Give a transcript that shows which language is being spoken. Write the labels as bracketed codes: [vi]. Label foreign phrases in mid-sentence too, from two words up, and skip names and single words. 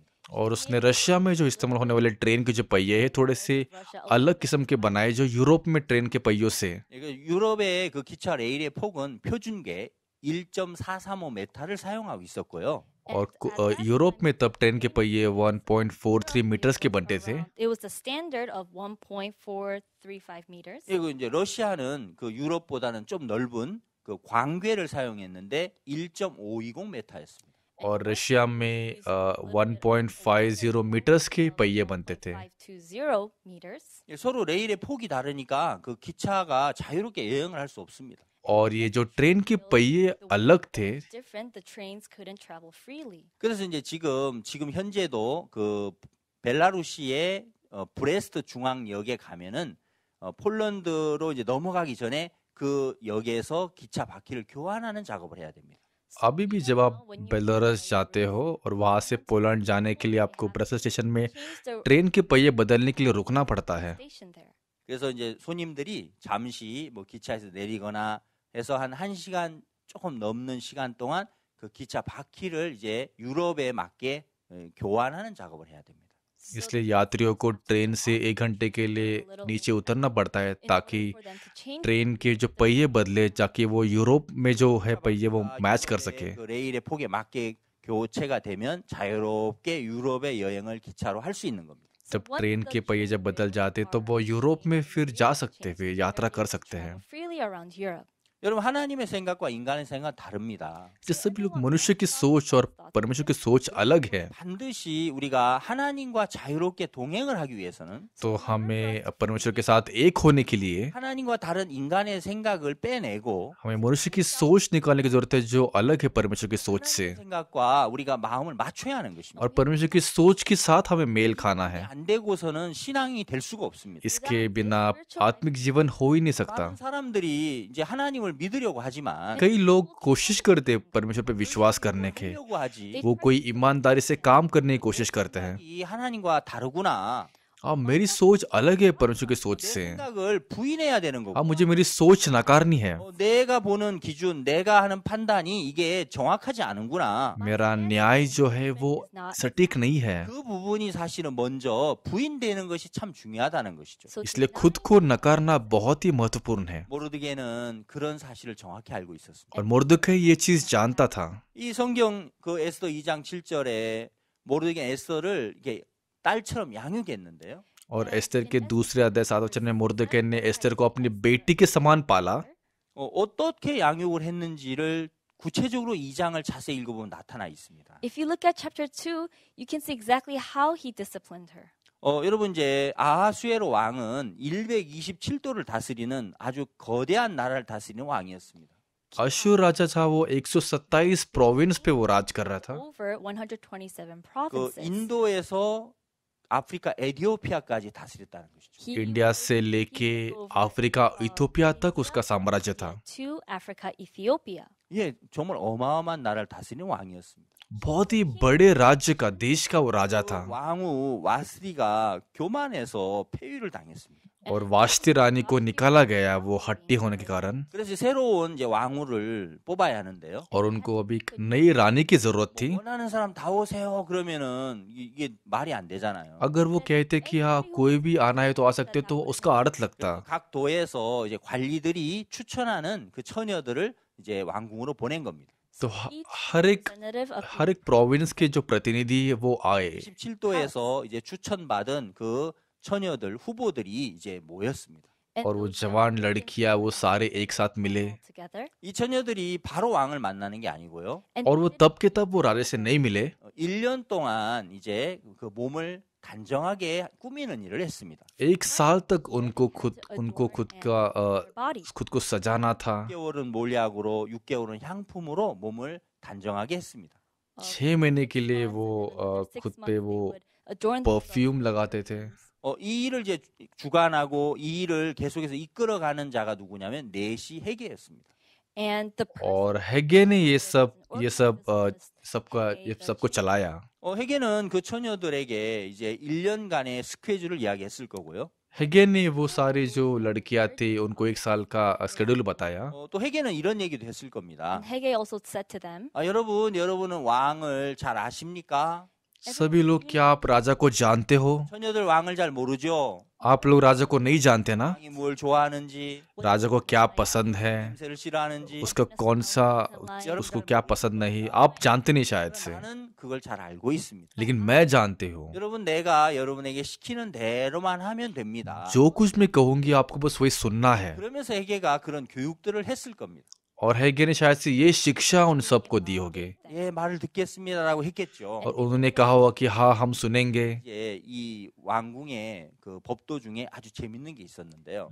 [hi] और उसने रशिया में जो इस्तेमाल होने वाले ट्रेन के जो पहिए हैं थोड़े से अलग किस्म के बनाए जो यूरोप में ट्रेन के पहियों से। [ko] 유럽의 그 기차 레일의 폭은 표준계 1.435m를 사용하고 있었고요. [hi] और यूरोप में तब ट्रेन के पहिए 1.43 मीटर्स के बनते थे। [en] It was the standard of 1.435 meters. [ko] 그리고 이제 러시아는 그 유럽보다는 좀 넓은 그 광궤를 사용했는데 1.520m였습니다. [hi] और रशिया में 1.50 मीटर्स के पहिए बनते थे। [en] 520 meters. [ko] 서로 레일의 폭이 다르니까 그 기차가 자유롭게 여행을 할 수 없습니다. [hi] और ये जो ट्रेन के पहिए अलग थे [en] Different, the trains couldn't travel freely. [ko] 그래서 이제 지금 현재도 그 벨라루시의 브레스트 중앙역에 가면은 폴란드로 이제 넘어가기 전에 그 역에서 기차 바퀴를 교환하는 작업을 해야 됩니다. [hi] अभी भी जब आप बेलारूस जाते हो और वहां से पोलैंड जाने के लिए आपको ब्रसेल्स स्टेशन में ट्रेन के पहिए बदलने के लिए रुकना पड़ता है। [en] Station there. [ko] 그래서 이제 손님들이 잠시 뭐 기차에서 내리거나 해서 한 1시간 조금 넘는 시간 동안 그 기차 바퀴를 이제 유럽에 맞게 교환하는 작업을 해야 됩니다. [hi] इसलिए यात्रियों को ट्रेन से 1 घंटे के लिए नीचे उतरना पड़ता है ताकि ट्रेन के जो पहिए बदले ताकि वो यूरोप में जो है पहिए वो मैच कर सके। [ko] 그 레일의 폭에 맞게 교체가 되면 자유롭게 유럽의 여행을 기차로 할 수 있는 겁니다. [hi] जब ट्रेन के पहिए जब बदल जाते तो वो यूरोप में फिर जा सकते हैं, यात्रा कर सकते हैं। [en] Freely around Europe. [ko] 여러분 하나님의 생각과 인간의 생각은 다릅니다. [hi] ये सभी लोग मनुष्य की सोच और परमेश्वर की सोच अलग है। [ko] 반드시 우리가 하나님과 자유롭게 동행을 하기 위해서는 [hi] तो हमें परमेश्वर के साथ एक होने के लिए [ko] 하나님과 다른 인간의 생각을 빼내고 [hi] हमें मनुष्य की सोच निकालने की जरूरत है जो अलग है परमेश्वर की सोच से, [ko] 하나님의 생각과 우리가 마음을 맞춰야 하는 것입니다. [hi] और परमेश्वर की सोच के साथ हमें मेल खाना है। [ko] 안 되고서는 신앙이 될 수가 없습니다. [hi] इसके बिना आत्मिक जीवन हो ही नहीं सकता। [ko] 많은 사람들이 이제 하나님을 믿으려고 하지만 [hi] कई लोग कोशिश करते हैं परमेश्वर पे विश्वास करने के, [ko] 하려고 하지 [hi] वो कोई ईमानदारी से काम करने की कोशिश करते हैं। [ko] 이 하나님과 다르구나. [hi] मेरी सोच अलग है परमेश्वर की सोच [ko] 내 [hi] से। [ko] 생각을 부인해야 되는 거고. [hi] मुझे मेरी सोच नकारनी है। [ko] 내가 보는 기준, 내가 하는 판단이 이게 정확하지 않은구나. [hi] मेरा न्याय जो है वो सटीक नहीं है, [ko] 그 부분이 사실은 먼저 부인되는 것이 참 중요하다는 것이죠. [hi] इसलिए खुद को नकारना बहुत ही महत्वपूर्ण है। [ko] 모르드게는 그런 사실을 정확히 알고 있었습니다. [hi] और मुर्दकै ये चीज जानता था। [ko] 이 성경 그 에스더 2장 7절에 모르드게 에스더를 이게 딸처럼 양육했는데요. [hi] और एस्तर के दूसरे अध्याय 7 वचन में मुर्दकै ने एस्तर को अपनी बेटी के समान पाला। [ko] 어떻게 양육을 했는지를 구체적으로 2장을 자세히 읽어보면 나타나 있습니다. [en] If you look at chapter 2, you can see exactly how he disciplined her. [ko] 여러분 이제 아하수에로 왕은 127도를 다스리는 아주 거대한 나라를 다스리는 왕이었습니다. [hi] अशूर राजा था, वो 127 प्रोविंस पे वो राज कर रहा था। [en] Over 127 [ko] 그 [en] provinces. [ko] 인도에서 아프리카 에티오피아까지 다스렸다는 것이죠. [en] He [hi] इंडिया से लेके अफ्रीका इथोपिया तक उसका साम्राज्य था। [en] to Africa, Ethiopia. [ko] 예, 정말 어마어마한 나라를 다스리는 왕이었습니다. [hi] बहुत ही बड़े राज्य का, देश का वो राजा था। [ko] 왕후 와스리가 교만해서 폐위를 당했습니다. [hi] और वास्ती रानी को निकाला गया वो हट्टी होने के कारण, [ko] 그래서 새로운 이제 왕후를 뽑아야 하는데요. [hi] और उनको अभी एक नई रानी की जरूरत थी। [ko] 원하는 사람 다 오세요. 그러면은 이게 말이 안 되잖아요. [hi] अगर वो कहते कि हाँ कोई भी आना है तो आ सकते, तो उसका अर्थ लगता। [ko] 각 도에서 이제 관리들이 추천하는 그 처녀들을 이제 왕궁으로 보낸 겁니다. [hi] तो हर एक प्रोविंस के जो प्रतिनिधि है वो आए, [ko] 17도에서 이제 추천받은 그 처녀들 후보들이 이제 모였습니다. [hi] और वो जवान लड़कियां वो सारे एक साथ मिले। [en] Together. [ko] 이 처녀들이 바로 왕을 만나는 게 아니고요. [hi] और वो तब के तब वो राजे से नहीं मिले। [ko] 1년 동안 이제 그 몸을 단정하게 꾸미는 일을 했습니다. [hi] एक साल तक उनको खुद को सजाना था। [ko] 6개월은 몰약으로, 6개월은 향품으로 몸을 단정하게 했습니다. [hi] 6 महीने के लिए वो खुद पे वो परफ्यूम लगाते थे। [ko] 이 일을 이제 주관하고 이 일을 계속해서 이끌어가는 자가 누구냐면 넷이 회개였습니다. [en] And the [hi] और हेगे ने ये सबको चलाया। [ko] 회개는 그 처녀들에게 이제 1년간의 스케줄을 이야기했을 거고요. [hi] हेगे ने वो सारी जो लड़कियां थी उनको 1 साल का शेड्यूल बताया। [ko] 또 회개는 이런 얘기도 했을 겁니다. [en] Haggai also said to them, [ko] 여러분은 왕을 잘 아십니까? [hi] सभी लोग क्या आप राजा को जानते हो? [ko] 처녀들 왕을 잘 모르죠. [hi] आप लोग राजा को नहीं जानते ना? [ko] 왕이 뭘 좋아하는지, [hi] राजा को क्या पसंद है, [ko] 냄새를 싫어하는지, [hi] उसका कौन सा, उसको क्या पसंद नहीं, आप जानते नहीं शायद से, [ko] 나는 그걸 잘 알고 있습니다. [hi] लेकिन मैं जानती हूँ। [ko] 여러분 내가 여러분에게 시키는 대로만 하면 됩니다. [hi] जो कुछ मैं कहूंगी आपको बस वही सुनना है। [ko] 그러면서 회개가 그런 교육들을 했을 겁니다. [hi] और हेगे ने शायद से ये शिक्षा उन सबको दी होगी, [ko] 예, 말을 듣겠습니다라고 했겠죠. [hi] और उन्होंने कहा होगा कि हाँ हम सुनेंगे। [ko] 이제 이 왕궁의 그 법도 중에 아주 재밌는 게 있었는데요.